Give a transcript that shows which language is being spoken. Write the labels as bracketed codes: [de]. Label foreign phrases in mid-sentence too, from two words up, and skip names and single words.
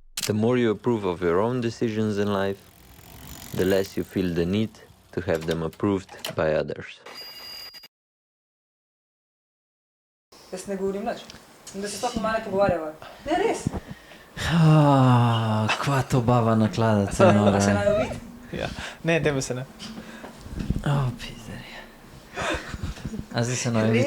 [en] The more you approve of your own decisions in life, the less you feel the need to have them approved by others. [sl] Jaz ne govorim nič. Da se sploh malo ne pogovarjava. Ne, res. Kva to baba naklada, A se najo vidi? Ja. Ne, tebe se ne. Pizdarja. A zdaj se najo vidi?